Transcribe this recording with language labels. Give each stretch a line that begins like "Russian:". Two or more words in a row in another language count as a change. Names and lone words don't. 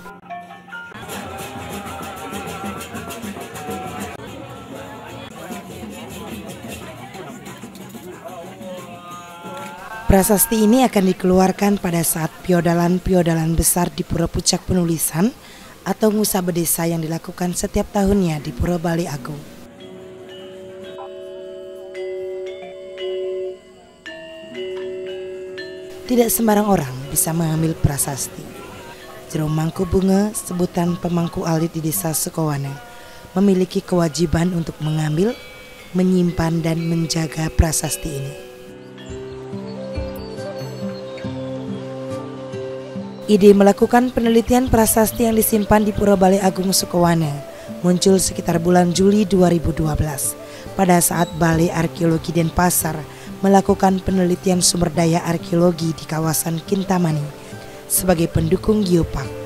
Indonesian: Prasasti ini akan dikeluarkan pada saat piodalan besar di Pura Pucak Penulisan atau Ngusaba Desa yang dilakukan setiap tahunnya di Pura Balai Agung. Tidak sembarang orang bisa mengambil prasasti. Jero Mangku Bunga, sebutan pemangku alit di Desa Sukowana, memiliki kewajiban untuk mengambil, menyimpan dan menjaga prasasti ini. Ide melakukan penelitian prasasti yang disimpan di Pura Balai Agung Sukowana muncul sekitar bulan Juli 2012 pada saat Balai Arkeologi Denpasar melakukan penelitian sumber daya arkeologi di kawasan Kintamani sebagai pendukung geopark.